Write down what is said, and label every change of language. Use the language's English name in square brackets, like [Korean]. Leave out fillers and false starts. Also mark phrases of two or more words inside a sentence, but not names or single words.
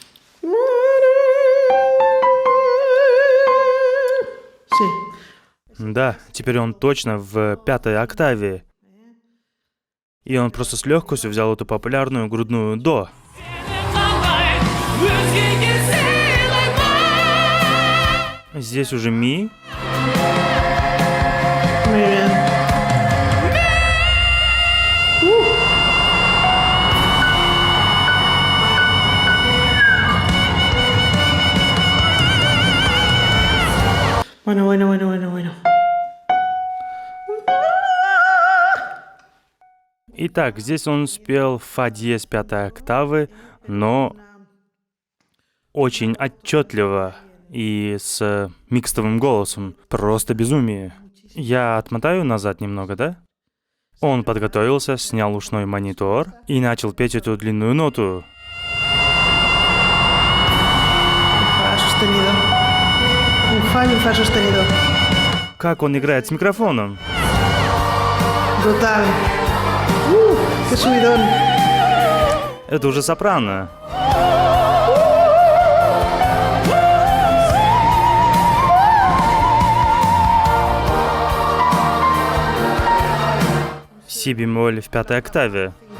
[Spanish] Sí. [Russian] Да, теперь он точно в 5-й октаве. И он просто с легкостью взял эту популярную грудную до. Здесь уже ми. [Spanish] Muy bien. Bueno. [Russian] Итак, здесь он спел фа диез 5-й октавы, но очень отчетливо и с микстовым голосом. Просто безумие. Я отмотаю назад немного, да? Он подготовился, снял ушной монитор и начал петь эту длинную ноту. [Spanish] Fa sostenido. Un fa y un fa sostenido. [Russian] Как он играет с микрофоном? [Spanish] Brutal. Qué subidón. [Russian] Это уже сопрано. Си бемоль в 5-й октаве.